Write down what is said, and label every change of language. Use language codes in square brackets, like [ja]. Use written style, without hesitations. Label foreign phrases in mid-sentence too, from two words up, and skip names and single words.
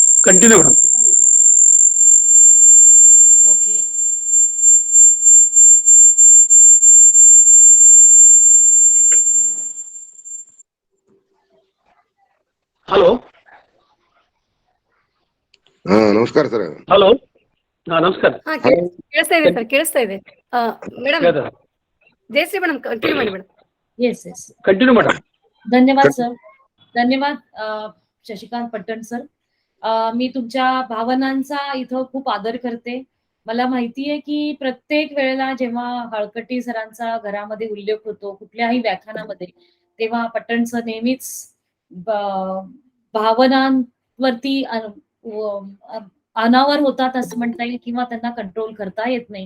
[en] continue madam. ओके. हॅलो [kn] ನಮಸ್ಕಾರ ಸರ್. ಹಲೋ ನಮಸ್ಕಾರ. ಹಾ ಕೇಳಿಸ್ತಾ ಇದೆ ಸರ್, ಕೇಳಿಸ್ತಾ ಇದೆ. ಮೇಡಮ್ ಹೇಳ್ತಾರೆ. ಜಯಶ್ರೀ ಮೇಡಮ್ ಕಂಟಿನ್ಯೂ ಮಾಡಿ ಮೇಡಮ್. [en] yes yes continue madam. [mr] धन्यवाद सर. धन्यवाद शशिकांत पट्टण सर. मी तुमच्या भावनांचा इथं खूप आदर करते. मला माहितीये की प्रत्येक वेळेला जेव्हा हळकटी सरांचा घरामध्ये उल्लेख होतो कुठल्याही व्याख्यानामध्ये, तेव्हा पट्टण सर नेहमीच भावनांवरती अनावर होतात असं म्हणता येईल, किंवा त्यांना कंट्रोल करता येत नाही.